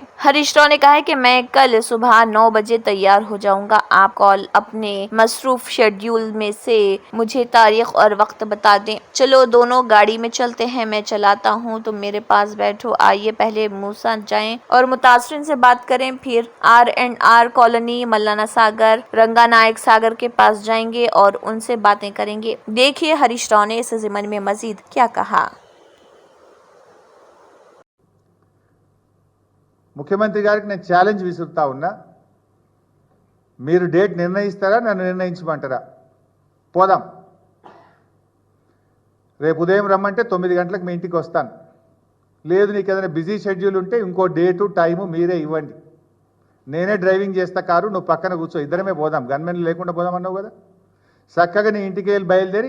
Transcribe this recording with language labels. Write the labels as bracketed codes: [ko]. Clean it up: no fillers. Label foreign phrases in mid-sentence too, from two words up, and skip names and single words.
[ur] ہریش راؤ نے کہا ہے کہ میں کل صبح 9 بجے تیار ہو جاؤں گا، آپ کال اپنے مصروف شیڈیول میں سے مجھے تاریخ اور وقت بتا دیں، چلو دونوں گاڑی میں چلتے ہیں، میں چلاتا ہوں تم میرے پاس بیٹھو، آئیے پہلے موسیٰ جائیں اور متاثرین سے بات کریں، پھر R&R کالونی، ملانا ساگر، رنگا نائک ساگر کے پاس جائیں گے اور ان سے باتیں کریں گے۔ دیکھیے ہریش راؤ نے اس ضمن میں مزید کیا کہا۔ [te] ముఖ్యమంత్రి గారికి నేను ఛాలెంజ్ విసురుతా ఉన్నా, మీరు డేట్ నిర్ణయిస్తారా, నన్ను నిర్ణయించమంటారా? పోదాం, రేపు ఉదయం రమ్మంటే 9 గంటలకు మీ ఇంటికి వస్తాను, లేదు నీకు ఏదైనా [en] busy schedule [te] ఉంటే ఇంకో [en] date time [te] మీరే ఇవ్వండి, నేనే డ్రైవింగ్ చేస్తా కారు, నువ్వు పక్కన కూర్చో, ఇద్దరమే పోదాం, గన్మెన్ లేకుండా పోదాం అన్నావు కదా, చక్కగా నీ ఇంటికి వెళ్ళి బయలుదేరి